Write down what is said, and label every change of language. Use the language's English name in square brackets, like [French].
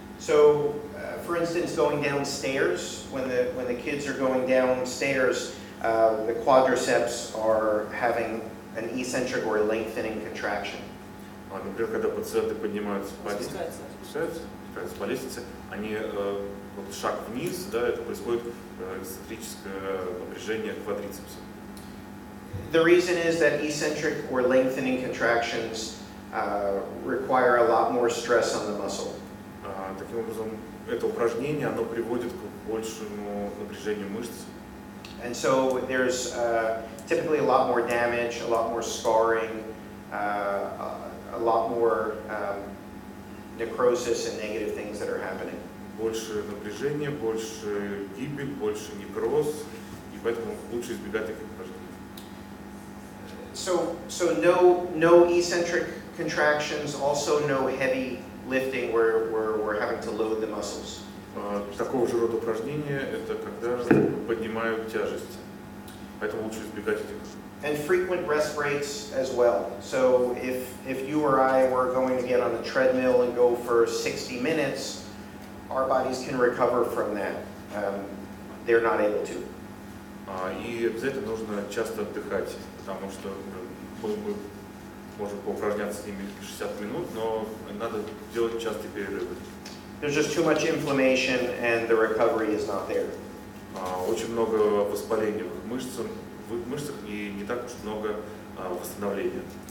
[English] So, for instance, going downstairs, when the kids are going downstairs, the quadriceps are having an eccentric or lengthening contraction. [Russian] Например, когда пациенты поднимаются по Спускаются. спускаются по лестнице, они вот шаг вниз, да, это происходит эксцентрическое напряжение квадрицепса. [English] The reason is that eccentric or lengthening contractions require a lot more stress on the muscle. [Russian] Таким образом, это упражнение, оно приводит к большему напряжению мышц. [English] And so there's typically a lot more damage, a lot more scarring, a lot more necrosis and negative things that are happening. [Russian] Больше напряжения, больше гибель, больше некроз, и поэтому лучше избегать таких упражнений. [English] So no eccentric contractions, also no heavy lifting where we're having to load the muscles. [Russian] Такого же рода упражнения – это когда поднимают тяжести, поэтому лучше избегать этих. [English] And frequent rest breaks as well. So if you or I were going to get on a treadmill and go for 60 minutes, our bodies can recover from that. They're not able to. [Russian] И обязательно нужно часто отдыхать, потому что мы можем поупражняться с ними 60 минут, но надо делать частые перерывы. [English] There's just too much inflammation and the recovery is not there. [Russian] Очень много воспаления в мышцах и не так уж много восстановления.